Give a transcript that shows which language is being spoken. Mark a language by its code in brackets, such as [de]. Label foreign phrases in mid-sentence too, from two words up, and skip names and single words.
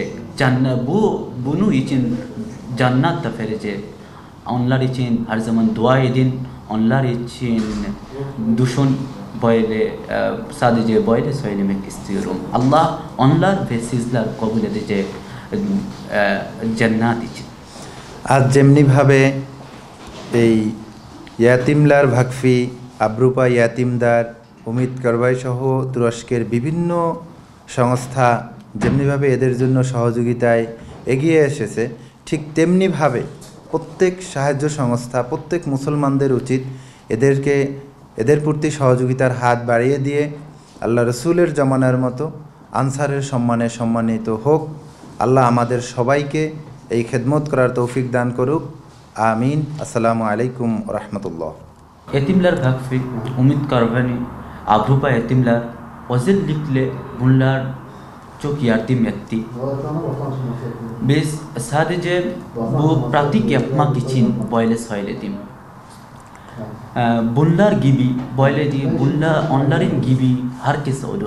[tr] Bunun için cennet de verecek. Onlar için her zaman dua edin. Onlar için düşün. Böyle sadece böyle söylemek istiyorum. Allah onlar ve sizler kabul edecek cennet için. [bn] আজ যেমনিভাবে এই ইয়াতিমলার ভাকফি, আব্রুপা ইয়াতিমদার, উমিদ কারবাই সহ তুরস্কের বিভিন্ন সংস্থা যেমনিভাবে এদের জন্য সহযোগিতায় এগিয়ে এসেছে, ঠিক তেমনিভাবে প্রত্যেক সাহায্য সংস্থা, প্রত্যেক মুসলমানদের উচিত এদের প্রতি সহযোগিতার হাত বাড়িয়ে দিয়ে আল্লাহ রসুলের জমানার মতো আনসারের সম্মানে সম্মানিত হোক। আল্লাহ আমাদের সবাইকে এই খেদমত করার তৌফিক দান করুক। আমিন। [ar] السلام عليكم ورحمة الله. [tr] Yetimler Vakfı, Umid Karvani, Avrupa Yetimler özellikle bunlar çok yardım etti. biz sadece bu pratik yapmak için böyle söyledim. Bunlar gibi böyle değil, onların gibi herkes olun.